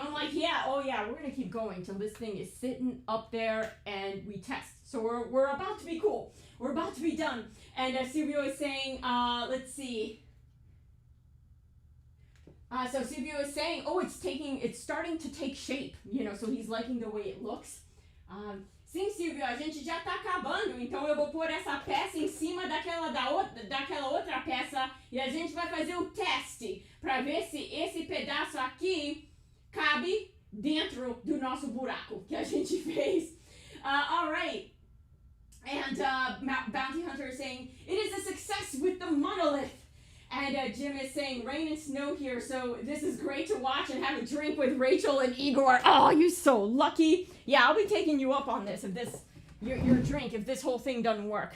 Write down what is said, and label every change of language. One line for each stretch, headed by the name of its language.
English: I'm like, yeah, oh yeah, we're going to keep going till this thing is sitting up there and we test. So we're about to be cool. We're about to be done. And Silvio is saying, let's see. So Silvio is saying, oh, it's starting to take shape, you know, so he's liking the way it looks.
Portuguese: Sim, Silvio, a gente já tá acabando, então eu vou pôr essa peça em cima daquela outra peça e a gente vai fazer o teste para ver se esse pedaço aqui cabe dentro do nosso buraco que a gente fez.
English: All right. And Bounty Hunter is saying, it is a success with the monolith. And Jim is saying, rain and snow here, so this is great to watch and have a drink with Rachel and Igor. Oh, you're so lucky. Yeah, I'll be taking you up on this, if this, your drink, if this whole thing doesn't work.